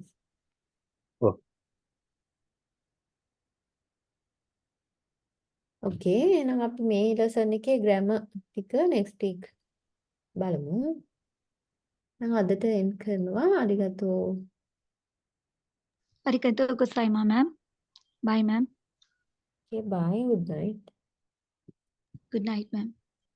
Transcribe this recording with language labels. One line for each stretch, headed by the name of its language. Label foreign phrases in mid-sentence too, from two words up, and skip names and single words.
Sinhala: ඔව්. okay එහෙනම් අපි මේ lesson එකේ grammar ටික
English: next week
Sinhala: බලමු. නම් අදට end කරනවා. අරිගතෝ.
Japanese: ありがとうございます,
English: ma'am. Bye, ma'am. Okay, bye. Good night. Good night, ma'am.